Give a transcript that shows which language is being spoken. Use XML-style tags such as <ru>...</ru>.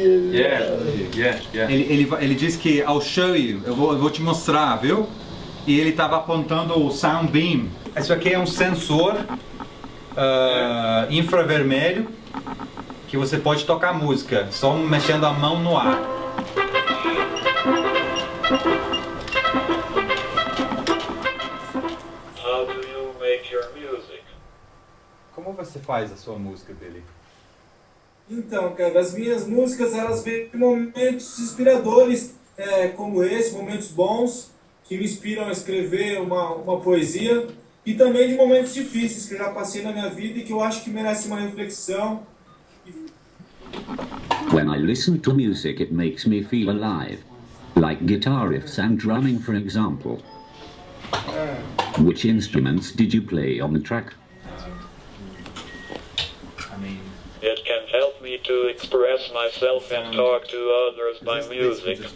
<en>Yeah, Yeah, yeah.</en> <pt>Ele disse que</pt> <en>I'll show you,</en> <pt>eu vou te mostrar, viu? E ele estava apontando o sound beam. Isso aqui é um sensor infravermelho que você pode tocar música, só mexendo a mão no ar.</pt> <en>How do you make your music?</en> <pt>Como você faz a sua música, Billy? Então, cara, as minhas músicas, elas vêm de momentos inspiradores, como esse, momentos bons, que me inspiram a escrever uma poesia, e também de momentos difíceis que eu já passei na minha vida e que eu acho que merecem uma reflexão.</pt> <en>When I listen to music, it makes me feel alive, like guitar riffs and drumming, for example. Which instruments did you play on the track? It can help me to express myself and talk to others by music.</en>